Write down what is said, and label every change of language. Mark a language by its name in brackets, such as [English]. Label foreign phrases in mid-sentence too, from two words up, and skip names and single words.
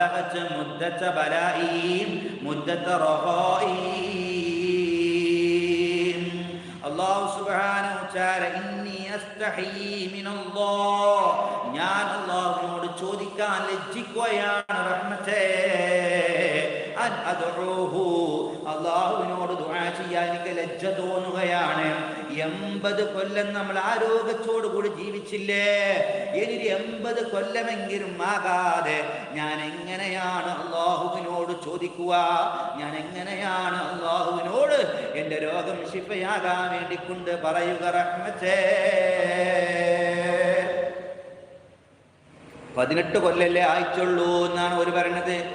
[Arabic] مدة بلائهم مدة رخائهم الله سبحانه وتعالى إني أستحي من الله [Malayalam] ഞാൻ അല്ലാഹുവിനോട് ചോദിക്കാൻ ലജ്ജിക്കുകയാണ് റഹ്മത്തേ [Arabic] أن أدعوه [Malayalam] അല്ലാഹുവിനോട് ദുആ ചെയ്യാൻ എനിക്ക് ലജ്ജ തോന്നുകയാണ് 80 കൊല്ലം നമ്മൾ ആരോഗ്യത്തോടു കൂടി ജീവിച്ചില്ലേ ഇനി 80 കൊല്ലമെങ്കിലും ആകാതെ ഞാൻ എങ്ങനെയാണ് അല്ലാഹുവിനോട് ചോദിക്കുക ഞാൻ എങ്ങനെയാണ് അല്ലാഹുവിനോട് എൻ്റെ രോഗം ശിഫയാകാൻ വേണ്ടി കൊണ്ട് പറയുക റഹ്മത്തേ 18 കൊല്ലല്ലേ ആയിട്ടുള്ളൂ എന്നാണ് ഒരു പറയുന്നത്